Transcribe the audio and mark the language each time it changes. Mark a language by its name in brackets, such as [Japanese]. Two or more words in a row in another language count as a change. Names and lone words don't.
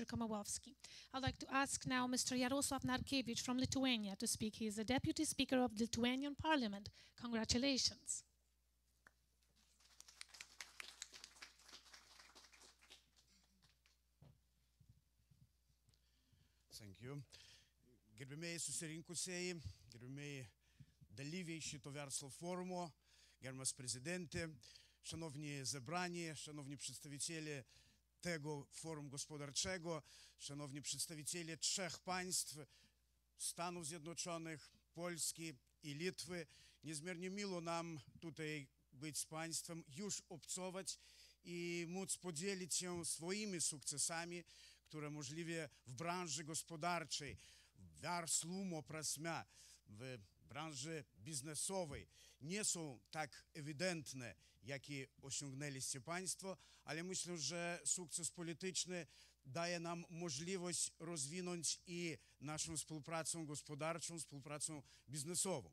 [English] Komorowski. I'd like to ask now Mr. Jarosław Narkiewicz from Lithuania to speak. He is the Deputy Speaker of the Lithuanian Parliament. Congratulations. Thank you. [Lithuanian] Gerbimieji susirinkusieji, gerbimieji dalyviai šito verslo forumo, gerbiamas prezydentė, [Polish] szanowni zebrani, szanowni przedstawiciele tego forum gospodarczego, szanowni przedstawiciele trzech państw, Stanów Zjednoczonych, Polski i Litwy. Niezmiernie miło nam tutaj być z państwem, już obcować i móc podzielić się swoimi sukcesami, które możliwie w branży gospodarczej, w [Lithuanian] verslumo prasme, [Polish] w branży biznesowej nie są tak ewidentne, jakie osiągnęliście państwo, ale myślę, że sukces polityczny daje nam możliwość rozwinąć i naszą współpracę gospodarczą, współpracę biznesową.